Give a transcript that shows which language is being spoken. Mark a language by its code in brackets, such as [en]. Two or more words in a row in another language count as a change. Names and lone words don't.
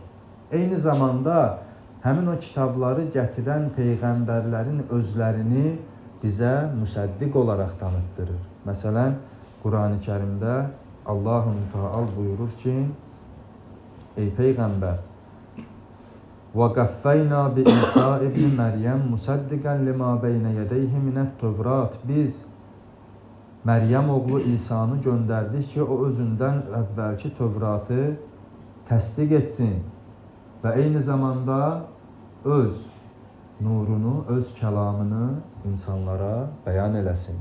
[az] Eyni zamanda həmin o kitabları gətirən peyğəmbərlərin özlərini bizə müsəddiq olaraq tanıtdırır. Məsələn, Quran-ı Kərimdə Allah-u Teala buyurur ki, ey Peyğəmbər, [ar] وَقَفَّيْنَا بِإِيسَى ibn Məryəm مُسَدِّقًا لِمَا بَيْنَ يَدَيْهِ مِنَ التَّوْرَاتِ [az] Biz Məryəm oğlu İsa'nı göndərdik ki, o özündən əvvəlki Tövratı təsdiq etsin və eyni zamanda öz nurunu, öz kəlamını insanlara bəyan eləsin.